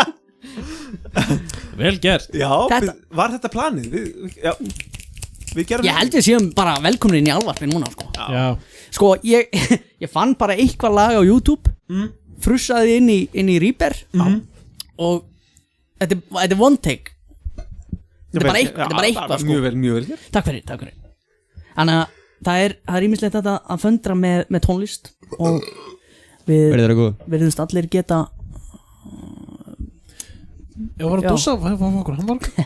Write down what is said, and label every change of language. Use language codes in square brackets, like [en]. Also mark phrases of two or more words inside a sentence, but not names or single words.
[is] Vel gert. Já, var þetta planið? Við gerum. Ég held við séum bara velkomin inn í alvarpi núna sko. Já. Sko, ég fann bara eitthvað lag á YouTube, frussaði inn í Reaper og þetta er [en] one take. [is] Þetta er bara eitthvað sko. Mjög vel. Takk fyrir. Þannig að það er ýmislegt þetta að föndra með tónlist og við verðumst allir geta. Ég var að dúsa, hvað var okkur hamburger?